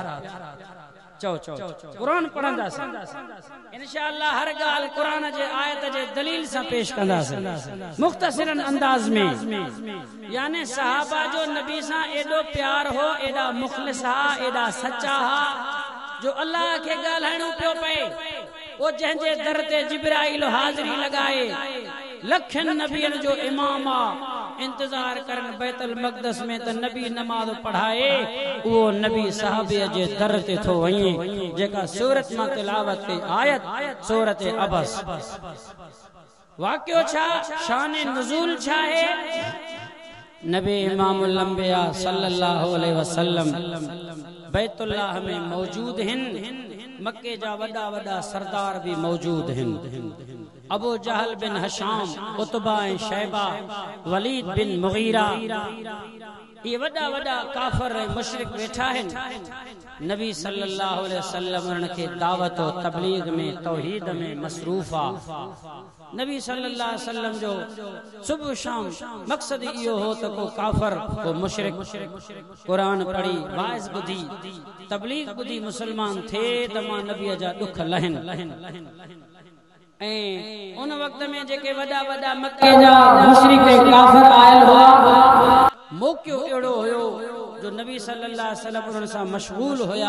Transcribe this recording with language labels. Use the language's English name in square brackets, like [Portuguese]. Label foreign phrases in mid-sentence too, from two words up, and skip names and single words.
[Sindhi] चओ क़ुरान पढ़ंदासीं [Arabic] إن شاء الله, [Sindhi] हर ॻाल्हि क़ुरान जे आयत जे दलील सां पेश कंदासीं मुख़्तसिरन अंदाज़ में। यानी सहाबा जो नबी सां एॾो प्यार हो, एॾा मुख़लिस हा, एॾा सच्चा हा जो अल्लाह खे ॻाल्हाइणो पियो पए। वो जंहिंजे दर ते जिब्राइल हाज़िरी लॻाए लखनि नबियनि जो इमाम आ, इंतजार करन बैतुल मक़दस में त नबी नमाज पढ़ाए, वो नबी साहबीअ जे दर ते थो वञे जेका सूरत मां तिलावत कई आयत सूरत अबस। वाक़ियो छा, शान नुज़ूल छा है, नबी इमामुल अंबिया [Arabic] صلى الله عليه وسلم [Sindhi] बैतुल्लाह में मौजूद हैं, मक्के जा वॾा वॾा सरदार भी मौजूद हैं। अबू जहल बिन हशाम, उतबा शैबा, वलीद बिन मुगीरा, ये वॾा वॾा काफिर मुशरिक वेठा आहिनि। नबी [Arabic] صلى الله عليه وسلم [Sindhi] उनखे दावत और तबलीग में तौहीद में मसरूफ आ। नबी [Arabic] صلى الله عليه وسلم [Sindhi] जो सुबह शाम मकसद इहो हो त को काफिर को मुशरिक कुरान पढ़ी वाइज़ ॿुधी तबलीग ॿुधी मुसलमान थे त मां नबीअ जा दुख लहनि। ऐं उन वक्त में जेके वॾा वॾा मक्के जा मुशरिक काफिर आयल हुआ, मौक़ियो अहिड़ो हुयो जो नबी [Arabic] صلى الله عليه وسلم [Sindhi] उन्हनि सां मशगूल हुया।